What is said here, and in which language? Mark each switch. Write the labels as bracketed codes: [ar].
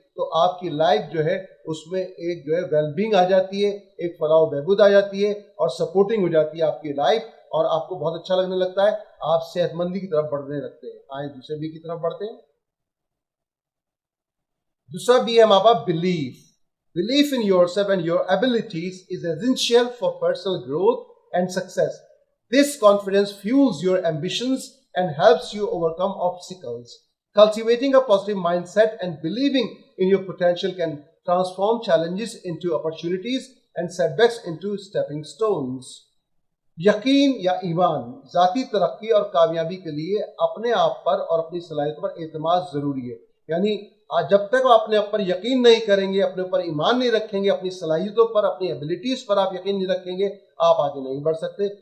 [ur] تو آپ کی لائف جو ہے اس میں ایک جو ہے ویل بینگ آ جاتی ہے, ایک فلاح و بہبود آ جاتی ہے, اور سپورٹنگ ہو جاتی ہے آپ کی لائف, اور آپ کو بہت اچھا لگنے لگتا ہے, آپ صحت مندی کی طرف بڑھنے لگتے ہیں. آئیں دوسرے بی کی طرف بڑھتے ہیں. دوسرا بی ہے ہمارے پاس belief. [en] Belief in yourself and your abilities is essential for personal growth and success. This confidence fuels your ambitions and helps you overcome obstacles. Cultivating a positive mindset and believing in your potential can transform challenges into opportunities and setbacks into stepping stones. [ur] یقین یا ایمان ذاتی ترقی اور کامیابی کے لیے اپنے آپ پر اور اپنی صلاحیتوں پر اعتماد ضروری ہے. یعنی جب تک آپ اپنے اوپر یقین نہیں کریں گے, اپنے اوپر ایمان نہیں رکھیں گے, اپنی صلاحیتوں پر, اپنی ایبلٹیز پر آپ یقین نہیں رکھیں گے, آپ آگے نہیں بڑھ سکتے.